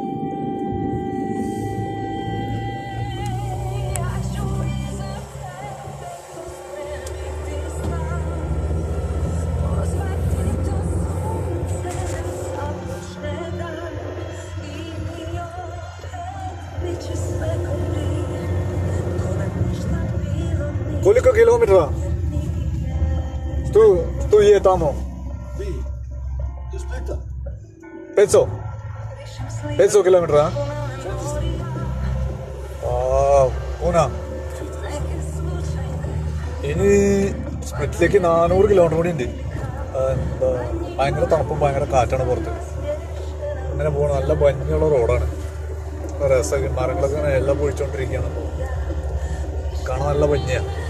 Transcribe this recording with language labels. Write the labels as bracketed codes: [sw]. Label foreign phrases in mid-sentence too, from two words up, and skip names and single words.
[hr] Ja ću iza tebe pospremiti stan, pozvati do sunce da započne dan i mi opet bit će sve ko prije, ko da ništa bilo nije. Koliko kilometara? Što je tamo? 500? 500 kilometara? Puna. [ml] ഇനി സ്പ്ലിറ്റിലേക്ക് 400 കിലോമീറ്റർ കൂടി ഉണ്ട്. എന്താ ഭയങ്കര തണുപ്പും ഭയങ്കര കാറ്റാണ് പുറത്ത്. അങ്ങനെ പോകണം. നല്ല ഭംഗിയുള്ള റോഡാണ്. രസമൊക്കെ മരങ്ങളൊക്കെ ഇങ്ങനെ എല്ലാം പൊഴിച്ചോണ്ടിരിക്കുകയാണ്. അപ്പോൾ കാണാൻ നല്ല ഭംഗിയാണ്.